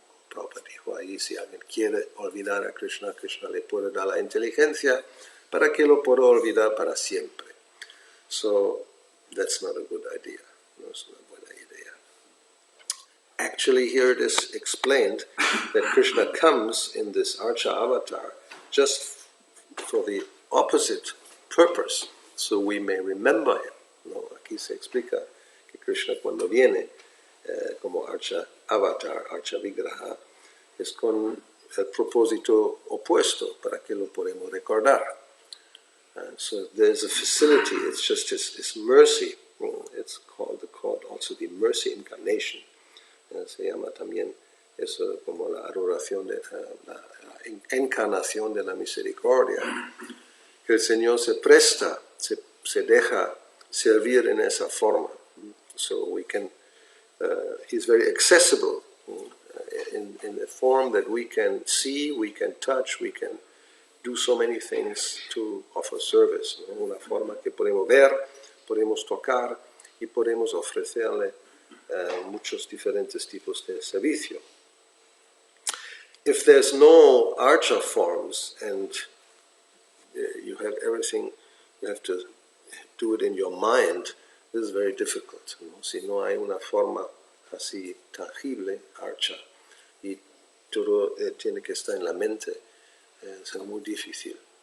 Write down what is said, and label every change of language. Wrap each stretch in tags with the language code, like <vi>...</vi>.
<es>Prabhupada dijo ahí, si alguien quiere olvidar a Krishna, Krishna le puede dar la inteligencia para que lo pueda olvidar para siempre.</es> <en>So, that's not a good idea.</en> <es>No es una buena idea.</es> <en>Actually, here it is explained that Krishna comes in this Archa avatar just for the opposite purpose, so we may remember him.</en> <es>¿No? Aquí se explica que Krishna cuando viene como Archa avatar, Archa vigraha, es con el propósito opuesto para que lo podamos recordar.</es> <en>And so there's a facility, it's just his mercy. It's called also the mercy incarnation.</en> <es>Se llama también eso como la adoración de la encarnación de la misericordia. Que el Señor se presta, se deja servir en esa forma.</es> <en>So we can, he's very accessible in a form that we can see, we can touch, we can do so many things to offer service.</en> <es>¿No? Una forma que podemos ver, podemos tocar y podemos ofrecerle muchos diferentes tipos de servicio.</es> <en>If there's no archa forms and you have everything, you have to do it in your mind, this is very difficult.</en> <es>¿No? Si no hay una forma así tangible, archa, y todo tiene que estar en la mente, será muy difícil.</es>